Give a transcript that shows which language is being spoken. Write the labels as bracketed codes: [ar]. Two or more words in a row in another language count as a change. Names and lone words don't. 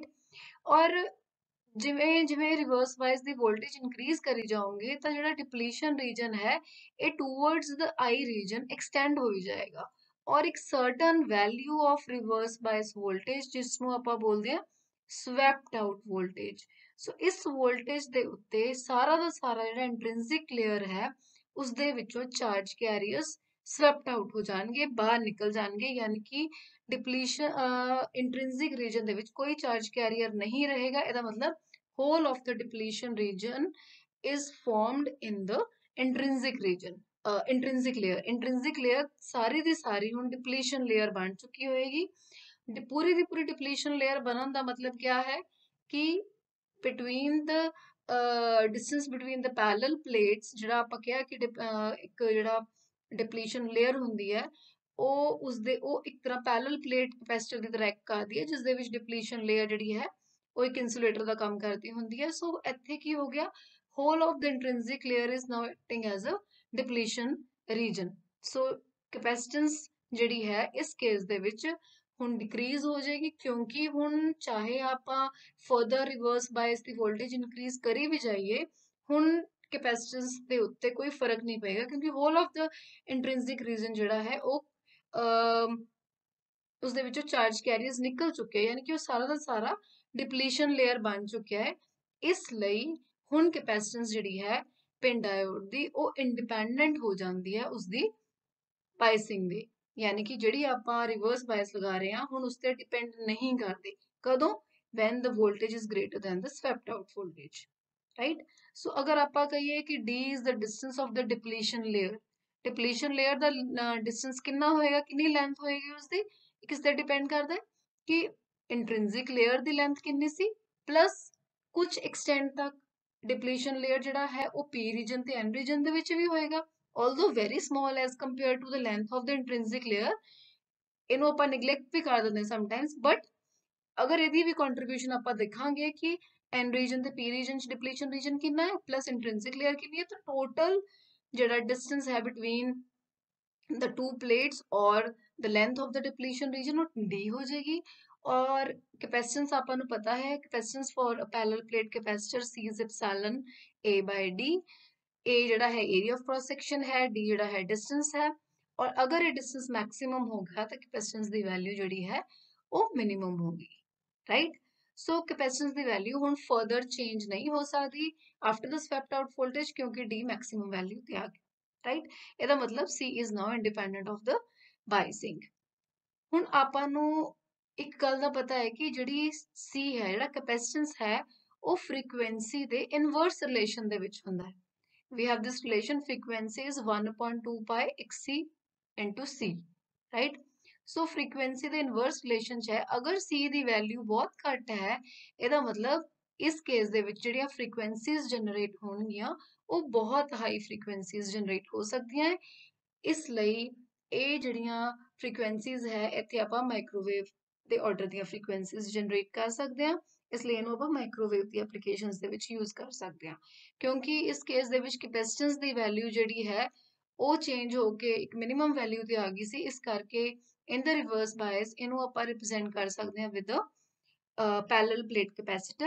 [pa] ਔਰ ਜਿਵੇਂ ਜਿਵੇਂ [en] reverse bias [pa] ਦੀ ਵੋਲਟੇਜ ਇਨਕਰੀਜ਼ ਕਰੀ ਜਾਓਗੇ ਤਾਂ ਜਿਹੜਾ [en] depletion region [pa] ਹੈ ਇਹ [en] towards the I region extend [pa] ਹੋਈ ਜਾਏਗਾ ਔਰ ਇੱਕ [en] certain value of reverse bias voltage [pa] ਜਿਸ ਨੂੰ ਆਪਾਂ ਬੋਲਦੇ ਹਾਂ [en] swept out voltage. [pa] ਸੋ ਇਸ ਵੋਲਟੇਜ ਦੇ ਉੱਤੇ ਸਾਰਾ ਦਾ ਸਾਰਾ ਜਿਹੜਾ [en] intrinsic layer [pa] ਹੈ ਉਸ ਦੇ ਵਿੱਚੋਂ [en] charge carriers swept out [pa] ਹੋ ਜਾਣਗੇ, ਬਾਹਰ ਨਿਕਲ ਜਾਣਗੇ, ਯਾਨੀ ਕਿ [en] depletion intrinsic region [pa] ਦੇ ਵਿੱਚ ਕੋਈ [en] charge carrier [pa] ਨਹੀਂ ਰਹੇਗਾ। ਇਹਦਾ ਮਤਲਬ [en] whole of the depletion region is formed in the intrinsic region, intrinsic layer [pa] ਸਾਰੀ ਦੀ ਸਾਰੀ ਹੁਣ [en] depletion layer [pa] ਬਣ ਚੁੱਕੀ ਹੋਏਗੀ। पूरी ਦੀ पूरी [en] depletion layer [pa] ਬਣਨ ਦਾ ਮਤਲਬ [hi] क्या है कि [en] between the distance between the parallel plates, [pa] ਜਿਹੜਾ ਆਪਾਂ ਕਿਹਾ ਕਿ ਇੱਕ ਜਿਹੜਾ [en] depletion layer [pa] ਹੁੰਦੀ ਹੈ ਉਹ ਉਸਦੇ ਉਹ ਇੱਕ ਤਰ੍ਹਾਂ [en] parallel plate capacitor [pa] ਦੀ ਤਰ੍ਹਾਂ ਐਕਟ ਕਰਦੀ ਹੈ ਜਿਸ ਦੇ ਵਿੱਚ [en] depletion layer [pa] ਜਿਹੜੀ ਹੈ ਉਹ ਇੱਕ ਇਨਸੂਲੇਟਰ ਦਾ ਕੰਮ ਕਰਦੀ ਹੁੰਦੀ ਹੈ। ਸੋ ਇੱਥੇ ਕੀ ਹੋ ਗਿਆ, [en] whole of the intrinsic layer is now acting as a depletion region. [pa] So capacitance ਜਿਹੜੀ ਹੈ ਇਸ ਕੇਸ ਦੇ ਵਿੱਚ ਹੁਣ ਡਿਕਰੀਜ਼ ਹੋ ਜਾਏਗੀ, ਕਿਉਂਕਿ ਹੁਣ ਚਾਹੇ ਆਪਾਂ ਫਰਦਰ [en] reverse bias [pa] ਦੀ ਵੋਲਟੇਜ ਇਨਕਰੀਜ਼ ਕਰੀ ਵੀ ਜਾਈਏ, ਹੁਣ ਕੈਪੈਸਿਟੈਂਸ ਦੇ ਉੱਤੇ ਕੋਈ ਫਰਕ ਨਹੀਂ ਪਏਗਾ, ਕਿਉਂਕਿ [en] whole of the intrinsic region [pa] ਜਿਹੜਾ ਹੈ ਉਹ ਉਸਦੇ ਵਿੱਚੋਂ [en] charge carriers [pa] ਨਿਕਲ ਚੁੱਕੇ, ਯਾਨੀ ਕਿ ਉਹ ਸਾਰਾ ਦਾ ਸਾਰਾ [en] depletion layer [pa] ਬਣ ਚੁੱਕਿਆ ਹੈ। ਇਸ ਲਈ ਹੁਣ ਕੈਪੈਸਿਟੈਂਸ ਜਿਹੜੀ ਹੈ [en] pin diode [pa] ਦੀ ਉਹ ਇੰਡੀਪੈਂਡੈਂਟ ਹੋ ਜਾਂਦੀ ਹੈ ਉਸਦੀ ਬਾਇਸਿੰਗ ਦੇ, ਯਾਨੀ ਕਿ ਜਿਹੜੀ ਆਪਾਂ [en] reverse bias [pa] ਲਗਾ ਰਹੇ ਹਾਂ ਹੁਣ ਉਸ ਤੇ ਡਿਪੈਂਡ ਨਹੀਂ ਕਰਦੇ। ਕਦੋਂ? [en] when the voltage is greater than the swept out voltage, right? [pa] So ਅਗਰ ਆਪਾਂ ਕਹੀਏ ਕਿ [en] d is the distance of the depletion layer [pa] ਦਾ distance ਕਿੰਨਾ ਹੋਏਗਾ, ਕਿੰਨੀ ਲੈਂਥ ਹੋਏਗੀ ਉਸਦੀ, ਕਿਸ ਤੇ ਡਿਪੈਂਡ ਕਰਦਾ ਹੈ ਕਿ [en] intrinsic layer [pa] ਦੀ ਲੈਂਥ ਕਿੰਨੀ ਸੀ ਪਲੱਸ ਕੁਝ ਐਕਸਟੈਂਟ ਤੱਕ [en] depletion layer [pa] ਜਿਹੜਾ ਹੈ ਉਹ p ਰੀਜਨ ਤੇ n ਰੀਜਨ ਦੇ ਵਿੱਚ ਵੀ ਹੋਏਗਾ, [en] although very small as compared to the length of the intrinsic layer। [pa] ਇਹਨੂੰ ਆਪਾਂ neglect ਵੀ ਕਰ ਦਿੰਦੇ sometimes, but ਅਗਰ ਇਹਦੀ ਵੀ contribution ਆਪਾਂ ਦੇਖਾਂਗੇ ਕਿ n ਰੀਜਨ ਤੇ p ਰੀਜਨ ਚ [en] depletion region [pa] ਕਿੰਨਾ ਹੈ ਪਲੱਸ [en] intrinsic layer [pa] ਕਿੰਨੀ ਹੈ, ਤਾਂ ਟੋਟਲ ਜਿਹੜਾ [en] distance ਹੈ between the two plates or the length of the depletion region [pa] ਉਹ d ਹੋ ਜਾਏਗੀ। और capacitance ਆਪਾਂ ਨੂੰ ਪਤਾ ਹੈ [en] capacitance for a parallel plate capacitor C is epsilon A by D। [pa] A ਜਿਹੜਾ ਹੈ [en] area of cross section [pa] ਹੈ, D ਜਿਹੜਾ ਹੈ distance ਹੈ, [hi] और अगर ये distance maximum हो गया तो capacitance [pa] ਦੀ value ਜਿਹੜੀ ਹੈ ਉਹ [hi] minimum होगी, right? [en] So capacitance [pa] ਦੀ value ਹੁਣ [en] further change [hi] नहीं हो सकती [en] after the swept out voltage, [hi] क्योंकि D [en] maximum value [pa] ਤੇ ਆ ਗਈ, [en] right? [pa] ਇਹਦਾ ਮਤਲਬ [en] C is now independent of the biasing। [pa] ਹੁਣ ਆਪਾਂ ਨੂੰ ਇੱਕ ਗੱਲ ਦਾ ਪਤਾ ਹੈ ਕਿ ਜਿਹੜੀ C ਹੈ, ਜਿਹੜਾ capacitance ਹੈ ਉਹ frequency ਦੇ [en] inverse relation [pa] ਦੇ ਵਿੱਚ ਹੁੰਦਾ ਹੈ। [en] We have this relation frequency is 1/2 pi xc into C, right? [pa] So frequency ਦੇ [en] inverse relation [pa] ਚ ਹੈ, ਅਗਰ C ਦੀ value ਬਹੁਤ ਘੱਟ ਹੈ ਇਹਦਾ ਮਤਲਬ ਇਸ ਕੇਸ ਦੇ ਵਿੱਚ ਜਿਹੜੀਆਂ frequencies generate ਹੋਣਗੀਆਂ ਉਹ ਬਹੁਤ ਹਾਈ frequencies generate ਹੋ ਸਕਦੀਆਂ ਹੈ। ਇਸ ਲਈ ਇਹ ਜਿਹੜੀਆਂ frequencies ਹੈ ਇੱਥੇ ਆਪਾਂ ਮਾਈਕ੍ਰੋਵੇਵ ਦੇ ਆਰਡਰ ਦੀਆਂ frequencies generate ਕਰ ਸਕਦੇ ਹਾਂ, ਇਸ ਲਈ ਇਹਨੂੰ ਆਪਾਂ ਮਾਈਕ੍ਰੋਵੇਵ ਦੀ [en] applications [pa] ਦੇ ਵਿੱਚ ਯੂਜ਼ ਕਰ ਸਕਦੇ ਹਾਂ, ਕਿਉਂਕਿ ਇਸ ਕੇਸ ਦੇ ਵਿੱਚ ਕੈਪੈਸਿਟੈਂਸ ਦੀ ਵੈਲਿਊ ਜਿਹੜੀ ਹੈ ਉਹ ਚੇਂਜ ਹੋ ਕੇ ਇੱਕ [en] minimum value [pa] ਤੇ ਆ ਗਈ ਸੀ, ਇਸ ਕਰਕੇ [en] in the reverse bias [pa] ਇਹਨੂੰ ਆਪਾਂ ਰਿਪਰੈਜ਼ੈਂਟ ਕਰ ਸਕਦੇ ਹਾਂ [en] with parallel plate capacitor.